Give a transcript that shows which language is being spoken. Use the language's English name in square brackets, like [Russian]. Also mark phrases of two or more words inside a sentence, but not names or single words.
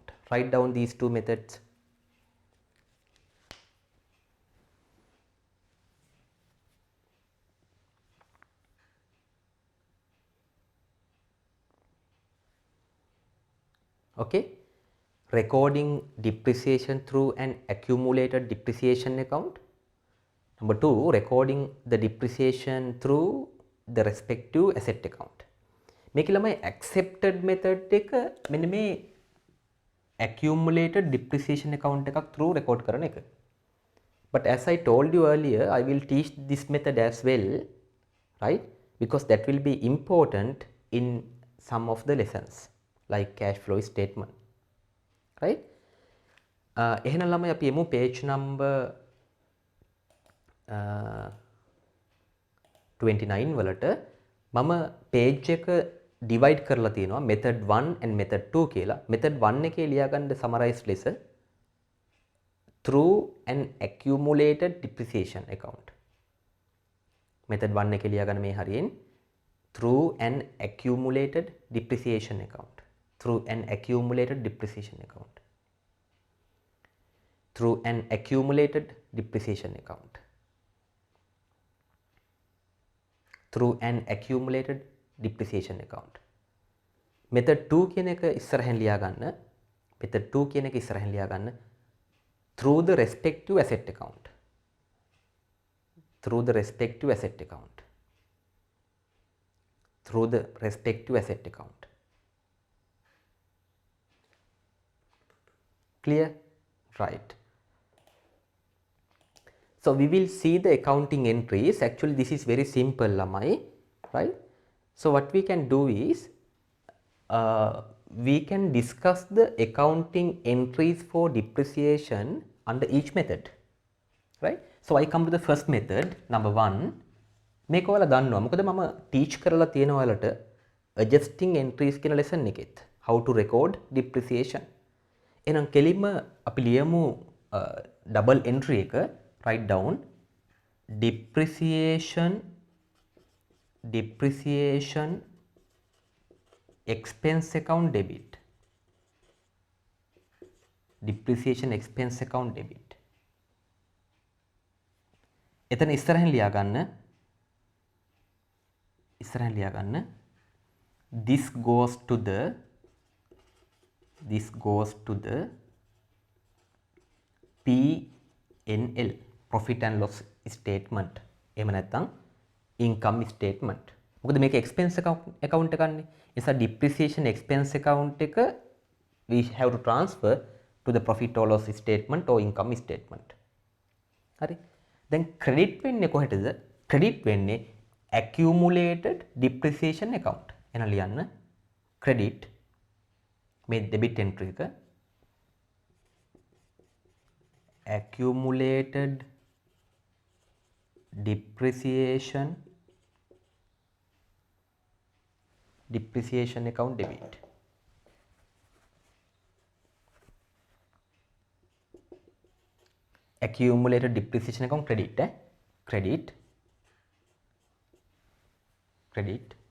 [English] Write down these two methods. Okay, recording depreciation through an accumulated depreciation account. Number two, recording the depreciation through the respective asset account. [Sinhala] මේක ළමයි [English] accepted method [Sinhala] එක මෙන්න මේ [English] accumulated depreciation account [Sinhala] එකක් [English] through record [Sinhala] කරන එක. [English] But as I told you earlier, I will teach this method as well, right? Because that will be important in some of the lessons like cash flow statement, right? [Sinhala] එහෙනම් ළමයි අපි එමු [English] page number [Sinhala] 29 වලට. මම page එක divide කරලා තියෙනවා [English] method 1 and method 2 [Sinhala] කියලා. method 1 එකේ ලියා ගන්න summarize ලෙස [English] through an accumulated depreciation account. [Sinhala] method 1 එකේ ලියා ගන්න මේ හරියෙන් [English] through an accumulated depreciation account. Through an accumulated depreciation account. Through an accumulated depreciation account. Through an accumulated depreciation account. [Sinhala] Method 2 කියන එක ඉස්සරහින් ලියා ගන්න. Method 2 කියන එක ඉස්සරහින් ලියා ගන්න. [English] Through the respective asset account. Through the respective asset account. Through the respective asset account. Clear? Right. So we will see the accounting entries. Actually this is very simple lamai, right? So what we can do is we can discuss the accounting entries for depreciation under each method, right? So I come to the first method, number 1. [Sinhala] මේක ඔයාලා දන්නවා මොකද මම teach කරලා තියෙනවා ඔයාලට [English] adjusting entries [Sinhala] කියන lesson එකෙත් [English] how to record depreciation. [Sinhala] එහෙනම් කෙලින්ම අපි ලියමු [English] double entry [Sinhala] එක. [English] Write down depreciation expense account debit. Depreciation expense account debit. [Sinhala] එතන ඉස්සරහින් ලියා ගන්න [English] this goes to the P&L profit and loss statement. [Sinhala] එහෙම නැත්නම් [English] income statement. [Sinhala] මොකද මේක [English] expense account [Sinhala] එකක් නේ. ඒ නිසා [English] depreciation expense account එක we have to transfer to the profit or loss statement or income statement. [Sinhala] හරි. දැන් credit වෙන්නේ කොහෙටද? [English] credit වෙන්නේ accumulated depreciation account. [Sinhala] එන ලියන්න [English] credit මේ debit entry එක accumulated depreciation account debit. Accumulated depreciation account credit credit.